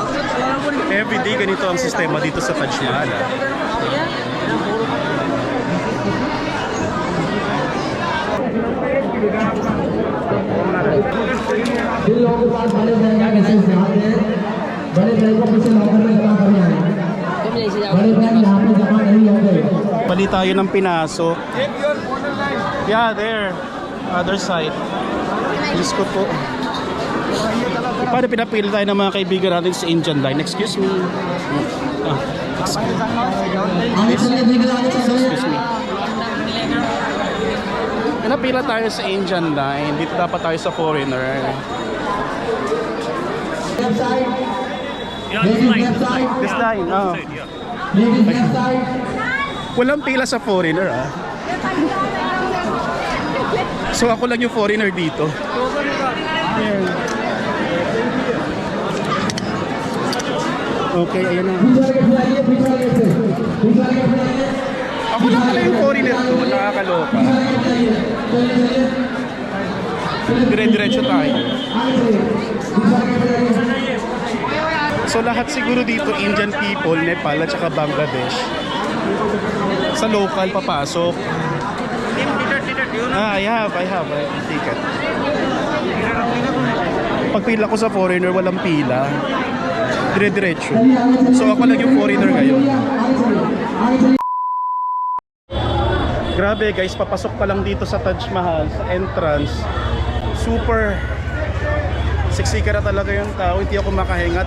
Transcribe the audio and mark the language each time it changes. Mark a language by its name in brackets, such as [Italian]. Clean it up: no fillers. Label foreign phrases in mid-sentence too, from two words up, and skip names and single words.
[Filipino] Everyday ganito ang sistema dito sa Taj Mahal. [Hindi] जिन लोगों के पास बड़े बैग हैं कैसे हाथ में बड़े बैग को पीछे लॉकर में जमा करने आए बड़े बैग यहाँ पे जमा नहीं होंगे [Filipino] Bali tayo ng pinasok. [English] Yeah, there. Other side. [Filipino] Diyos ko po. Paano pinapili tayo ng mga kaibigan natin sa [English] Indian line? Excuse me. [Hindi] आगे चलिए भीड़ आगे चलिए [English] Excuse me. [Filipino] Napila tayo sa [English] Indian line. [Filipino] Dito dapat tayo sa foreigner. [English] left side ladies left side This line, oh. ladies left side [Filipino] Walang pila sa foreigner, ah. So ako lang yung foreigner dito. Ayan. Okay, ayan na. [Hindi] पीछे आगे फिराइए पीछे आगे से पीछे आगे फिराइए [Filipino] Ako lang pala yung foreigner ko, nakakaloka. Dire-diretso tayo. So lahat siguro dito [English] Indian people, [Filipino] Nepal at saka Bangladesh. Sa local papasok. [English] I have a ticket. [Filipino] Pag pila ko sa foreigner, walang pila. Dire-diretso. So ako lang yung foreigner ngayon. Grabe guys, papasok pa lang dito sa Taj Mahal, sa entrance. Super siksika na talaga yung tao, hindi ako makahinga.